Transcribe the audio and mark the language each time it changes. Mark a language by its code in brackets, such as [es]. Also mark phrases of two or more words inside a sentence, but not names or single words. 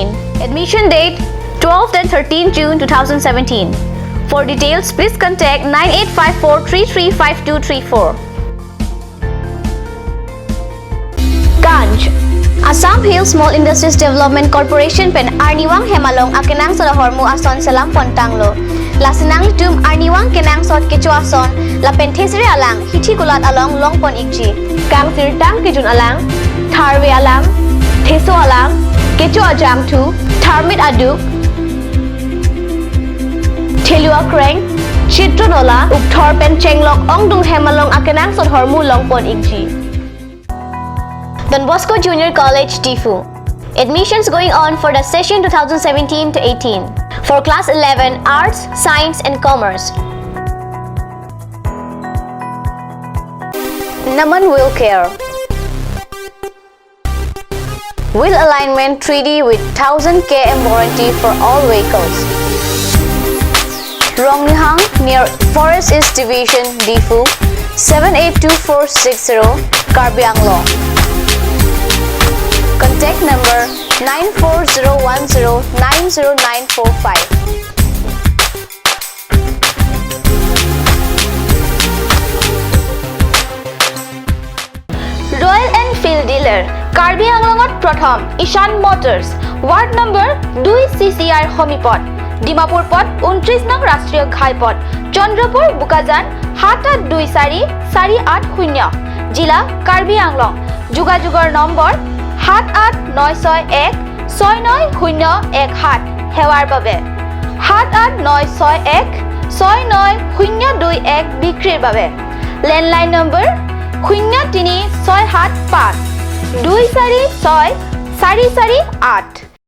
[en] Admission date 12th and 13th June 2017. For details, please contact 9854335234. [mjw] Ganj Assam Hill Small Industries Development Corporation pen Arniwang Hemalong akenang sa hormu ason salam pontanglo. Lasinang tum Arniwang kenang sot kecho ason la penthesire alang hithi gulat along longpon ikji. Kang tirtang kijun alang tharwe alang theso alang kecho ajam thu tharmit aduk thelua kreng chitronola ukthor pen chenglok ongdung hemalong akenang sot hormu longpon ikji. [en] Don Bosco Junior College, Difu. Admissions going on for the session 2017 to 18 for class 11 Arts, Science and Commerce. Naman Wheel Care. Wheel alignment 3D with 1000 km warranty for all vehicles. Rongnihang near Forest East Division, Difu 782460, Karbi Anglong. Contact number 94010-90945. [as] Royal Enfield dealer কাৰ্বি আংলংত প্ৰথম Ishan Motors [en] Ward number [as] 2 CCR হোমীপত ডিমাপুৰ পথ ২৯ নং ৰাষ্ট্ৰীয় ঘাইপথ চন্দ্ৰপুৰ বোকাজান 78244880 জিলা কাৰ্বি আংলং যোগাযোগৰ নম্বৰ 7896169017 হেৱাৰ বাবে 7896169021 বিক্ৰীৰ বাবে লেণ্ডলাইন নম্বৰ 03675 246 448